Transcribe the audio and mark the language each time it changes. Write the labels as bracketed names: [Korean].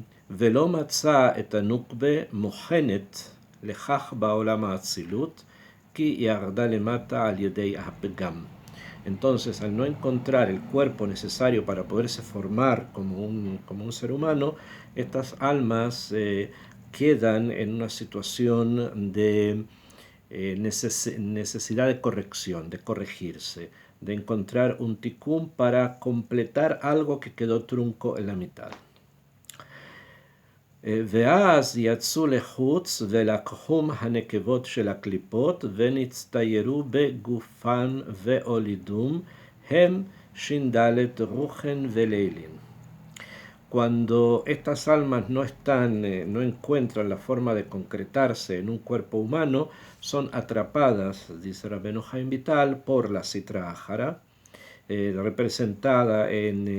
[Hebrew] ולא מצא את הנוקבה מוכנת לכך בעולם האצילות, כי ירדה למטה על ידי הפגם. [Spanish] Entonces, al no encontrar el cuerpo necesario para poderse formar como un ser humano, estas almas quedan en una situación de necesidad de corrección, de corregirse, de encontrar un tikkun para completar algo que quedó trunco en la mitad. [Hebrew] ואז יצאו לחוץ ולקחום הנקבות של הקליפות ונצטיירו בגופן ואולידום הם ש"ד רוחן ולילין. [Spanish] Cuando estas almas no encuentran la forma de concretarse en un cuerpo humano, son atrapadas, dice Rabbeinu Chaim Vital, por la Sitra Ahara, representada en